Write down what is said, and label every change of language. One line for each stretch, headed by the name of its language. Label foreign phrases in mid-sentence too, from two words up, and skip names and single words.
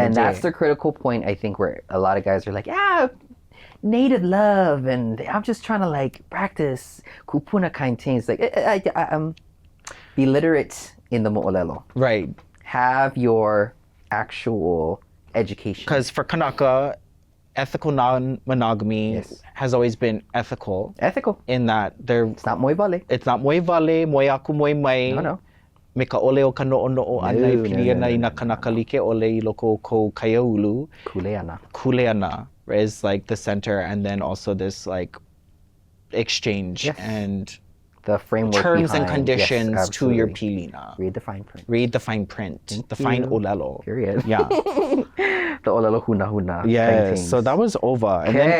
English: And that's the critical point, I think, where a lot of guys are like, native love, and I'm just trying to practice
Hawaiian: kupuna kind
English: things. Be literate in the mo'olelo. Right. Have your actual education. Because for Kānaka, ethical non-monogamy has always been ethical. Ethical. In that it's not moi vale. It's not moi vale,
Hawaiian: moi aku moi mai.
English: No.
Hawaiian: Me ka ole o ka no'ono'o ana I piliana I na Kānaka like ole I loko ko kaiaulu.
English: Kuleana. Kuleana is the center, and then also this exchange Yes. and The framework terms and behind- conditions yes, to your absolutely.
Hawaiian: pilina.
English: Read the fine print. Read the fine print, Thank the fine you.
Hawaiian: olelo.
English: Period. Yeah. The olelo huna huna. Yes. So that was ova. And then